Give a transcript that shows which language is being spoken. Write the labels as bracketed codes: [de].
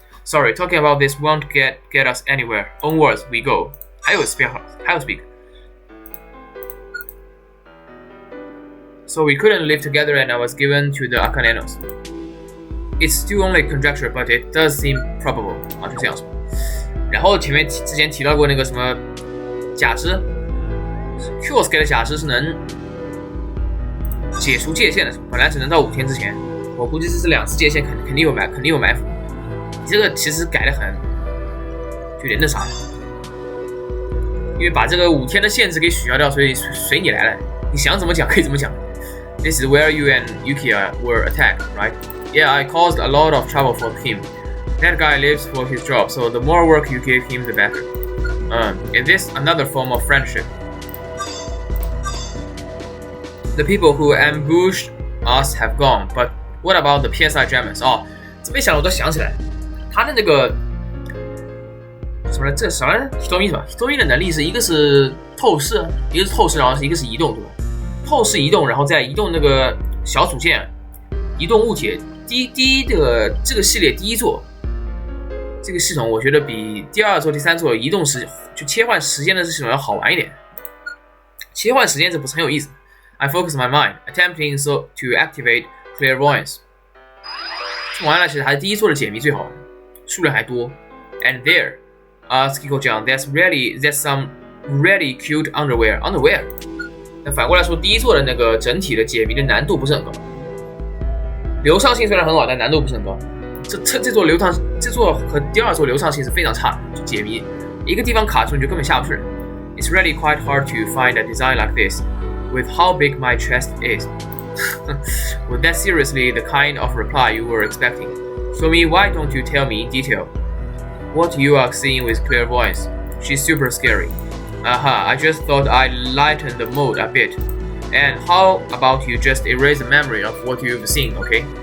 [en] Sorry, talking about this won't get us anywhere. Onwards we go. [zh] 还有 speak. [en] So we couldn't live together, and I was given to the Akanenos. It's still only conjecture, but it does seem probable. [zh] 啊，就这样说。然后之前提到过那个什么假肢 ，Q 给的假肢是能解除界限的时候，本来只能到5天之前，我估计这是2次界限肯定有埋伏。这个其实改得很，就有点那啥了，因为把这个5天的限制给取消掉，所以随你来了，你想怎么讲可以怎么讲。 [en] This is where you and Yukiya were attacked, right? Yeah, I caused a lot of trouble for him. That guy lives for his job, so the more work you give him, the better. Is this another form of friendship? The people who ambushed us have gone, but what about the PSI jammers? [zh] 这么一想我都想起来，他的那个什么来，这啥来着 ？Hitomi 是吧 ？Hitomi 的能力是一个是透视，一个是透视，然后一个是移动，对吧？透视移动，然后再移动那个小组件，移动物体。第一的这个系列第一座，这个系统我觉得比第2座、第3座移动就切换时间的这系统要好玩一点。切换时间这不是很有意思。 [en] I focus my mind, attempting to activate clairvoyance. [zh] 这玩意儿其实还是第1座的解谜最好，数量还多。 [en] And there, Skiko 讲 that's some really cute underwear. [zh] 那反过来说，第1座的那个整体的解谜的难度不是很高，流畅性虽然很好，但难度不是很高。这座和第2座流畅性是非常差的，就解谜一个地方卡住你就根本下不去了。 [en] It's really quite hard to find a design like this, with how big my chest is. Was that seriously the kind of reply you were expecting? So why don't you tell me in detail what you are seeing with clairvoyance? She's super scary. I just thought I'd lighten the mood a bit. And how about you just erase the memory of what you've seen, okay?